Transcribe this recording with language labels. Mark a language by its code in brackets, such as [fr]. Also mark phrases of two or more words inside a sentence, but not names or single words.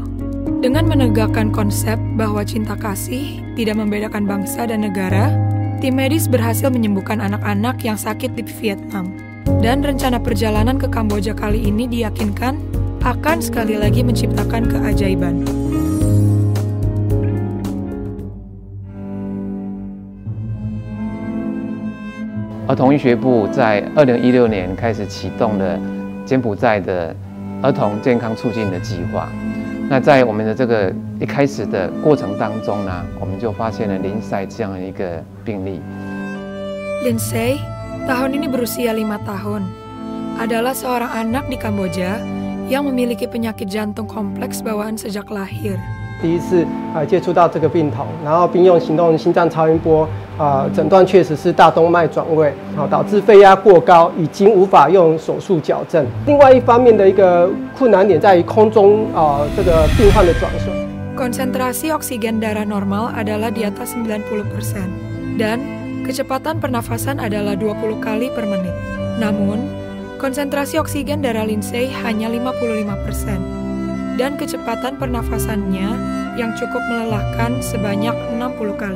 [id] Dengan menegakkan konsep bahwa cinta kasih tidak membedakan bangsa dan negara, tim medis berhasil menyembuhkan anak-anak yang sakit di Vietnam. Dan rencana perjalanan ke Kamboja kali ini diyakinkan akan sekali lagi menciptakan keajaiban. [zh] 儿童医学部在2016年开始启动了柬埔寨的儿童健康促进的计划。那在我们的这个一开始的过程当中呢，我们就发现了Lindsay这样的一个病例。 [id] Lindsay tahun ini berusia 5 tahun. Adalah seorang anak di Kamboja yang memiliki penyakit jantung kompleks bawaan sejak lahir. [zh] 第一次接触到这个病童，然后并用行动心脏超音波诊断确实是大动脉转位，导致肺压过高，已经无法用手术矫正。另外一方面的一个困难点在于空中这个病患的转速。 [id] Konsentrasi oksigen darah normal adalah di atas 90% dan kecepatan pernafasan adalah 20 kali per menit. Namun, konsentrasi oksigen darah Lindsay hanya 55%. Dan kecepatan pernafasannya yang cukup melelahkan sebanyak 60 kali.